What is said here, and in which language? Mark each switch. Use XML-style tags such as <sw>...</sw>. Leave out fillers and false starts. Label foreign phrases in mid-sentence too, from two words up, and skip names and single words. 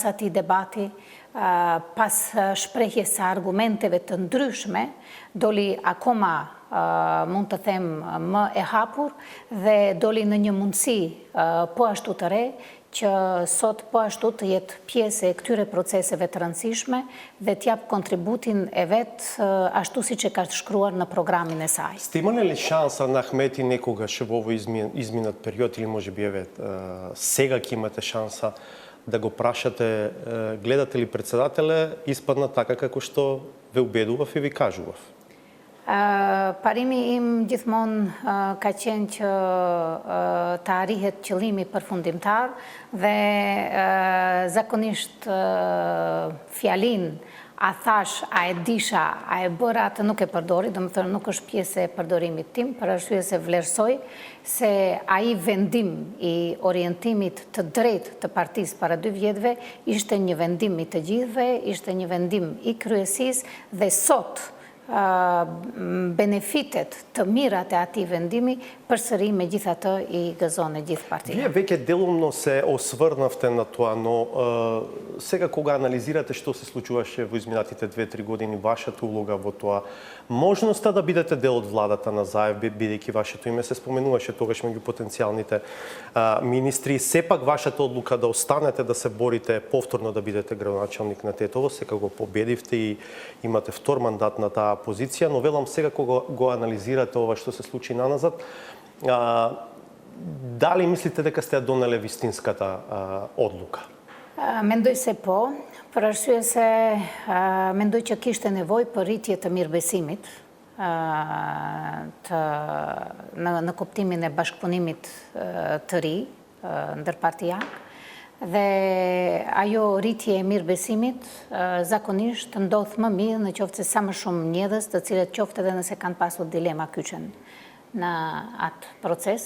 <sq>atij debati, pas shprehjes së argumenteve të ndryshme, doli akoma mund të them më e hapur dhe doli në një mundësi po ashtu të re që sot po ashtu të jetë pjesë e këtyre proceseve të rëndësishme dhe t'jap kontributin e vet ashtu siç e ka shkruar në programin e saj.</sq> <mk>Сте имали ли шанса на Ахмети некогаш во овој изминат период или можеби еве сега ќе имате шанса да го прашате гледате ли председателе испадна така како што ве убедував и ви кажував?</mk> <sq>Parimi im gjithmonë ka qenë që të arrihet qëllimi përfundimtar dhe zakonisht fjalin a thash, a e disha, a e bëra atë nuk e përdori, do më thënë nuk është pjesë e përdorimit tim, për arsye se vlerësoj se ai vendim i orientimit të drejtë të partisë para 2 vjetëve ishte një vendim i të gjithëve, ishte një vendim i kryesisë dhe sot benefitet të mirat e atij vendimi përsëri megjithatë i gëzon e gjithë partitë.</sq> <mk>Вие веќе делумно се осврнавте на тоа, но сега кога анализирате што се случуваше во изминатите 2-3 години, вашата улога во тоа, можноста да бидете дел од владата на Заев, бидејќи вашето име се споменуваше тогаш меѓу потенцијалните министри, сепак вашата одлука да останете да се борите повторно да бидете градоначалник на Тетово, сега го победивте и имате втор мандат на таа позиција, но велам сега кога го анализирате ова што се случи наназад, дали мислите дека сте ја донеле вистинската одлука?</mk> <sq>Mendoj se po, për arsye se mendoj që kishte nevojë për rritje të mirëbesimit në kuptimin e bashkëpunimit të ri ndërpartijak dhe ajo rritje e mirëbesimit zakonisht ndodh më mirë në qoftë se sa më shumë mjedhës, të cilët qoftë edhe nëse kanë pasur dilema kyçen në atë proces.</sq>